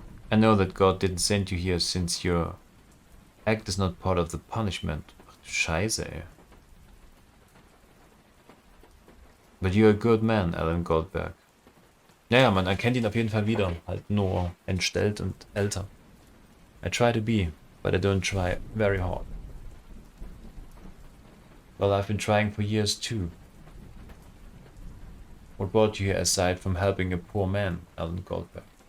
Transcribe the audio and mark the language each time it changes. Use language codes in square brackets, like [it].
[en] I know that God didn't send you here since your act is not part of the punishment. [de] Ach du Scheiße, ey. [en] But you're a good man, Alan Goldberg. [de] Ja, man erkennt ihn auf jeden Fall wieder. Halt nur entstellt und älter. [en] I try to be, but I don't try very hard. Well, I've been trying for years too. What brought you here aside from helping a poor man, Alan Goldberg?